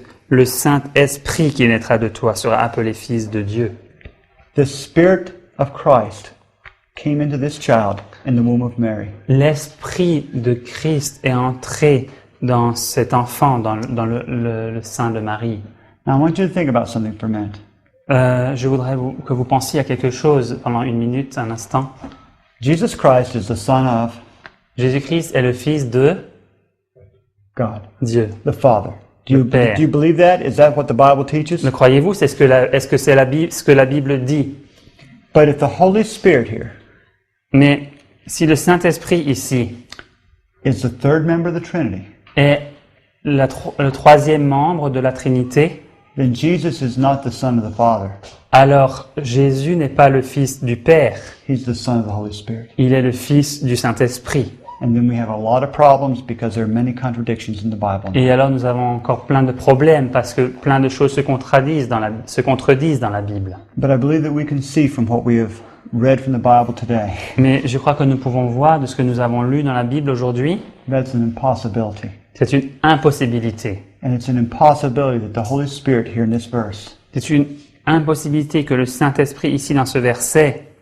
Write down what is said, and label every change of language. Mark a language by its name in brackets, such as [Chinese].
[French] Le Saint-Esprit qui naîtra de toi sera appelé Fils de Dieu. [English] The Spirit of Christ came into this child in the womb of Mary. [French] L'Esprit de Christ est entré dans cet enfant, dans le sein de Marie. [English] Now I want you to think about something for a minute. [French] Je voudrais que vous pensiez à quelque chose pendant une minute, un instant. [English] Jesus Christ is the Son of [French] Jésus-Christ est le Fils de [English] God, [French] Dieu. [English] the Father. [French] Le Père. [English] Do you believe that? Is that what the Bible teaches? [French] Le croyez-vous? Est-ce que c'est ce que la Bible dit? [English] But if the Holy Spirit here [French] Mais si le Saint-Esprit ici [English] is the third member of the Trinity, [French] est le troisième membre de la Trinité, [English] then Jesus is not the Son of the Father. [French] alors Jésus n'est pas le Fils du Père, [English] He's the Son of the Holy Spirit. [French] il est le Fils du Saint-Esprit. [English] And then we have a lot of problems because there are many contradictions in the Bible. [French] Et alors nous avons encore plein de problèmes parce que plein de choses se contredisent dans la Bible. [English] But I believe that we can see from what we have read from the Bible today, [French] Mais je crois que nous pouvons voir de ce que nous avons lu dans la Bible aujourd'hui, [English] that's an impossibility. [French] c'est une impossibilité. [English] And it's an impossibility that the Holy Spirit here in this verse [French] C'est une impossibilité que le Saint-Esprit ici dans ce verset